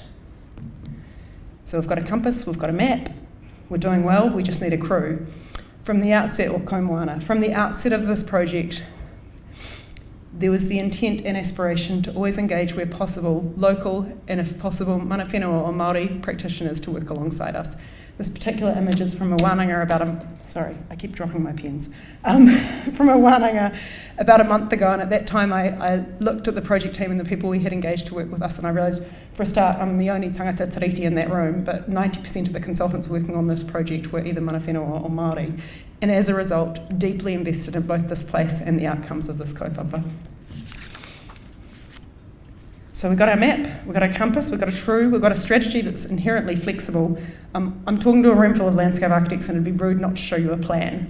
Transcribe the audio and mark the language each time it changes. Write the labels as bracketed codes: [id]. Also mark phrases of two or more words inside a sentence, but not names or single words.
[en] So we've got a compass, we've got a map, we're doing well, we just need a crew. From the outset, or komoana, from the outset of this project, there was the intent and aspiration to always engage where possible, local and if possible, [mi] mana whenua [en] or Māori practitioners to work alongside us. This particular image is from a wānanga I keep dropping my pens. From a wānanga about a month ago, and at that time I looked at the project team and the people we had engaged to work with us, and I realised, for a start, I'm the only [mi] tangata tiriti [en] in that room, but 90% of the consultants working on this project were either [mi] mana whenua [en] or Māori, and as a result, deeply invested in both this place and the outcomes of this kaupapa. So we've got our map, we've got our compass, we've got a true, we've got a strategy that's inherently flexible. I'm talking to a room full of landscape architects, and it'd be rude not to show you a plan.